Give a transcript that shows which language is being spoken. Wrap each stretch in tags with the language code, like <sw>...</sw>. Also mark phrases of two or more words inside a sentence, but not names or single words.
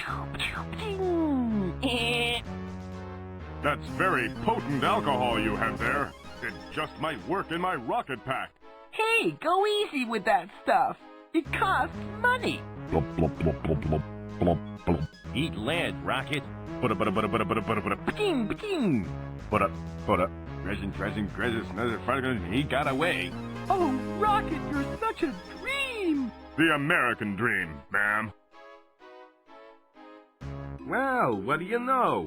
<en>That's very potent alcohol you have there. It just might work in my rocket pack. Hey, go easy with that stuff. It costs money. Blub, blub, blub, blub, blub, blub, blub. Eat lead, Rocket. Bada, bada, bada, bada, bada, bada, bada. Ba-ding, ba-ding. Bada, bada. He got away. Oh, Rocket, you're such a dream. The American dream, ma'am. Well, what do you know?</en>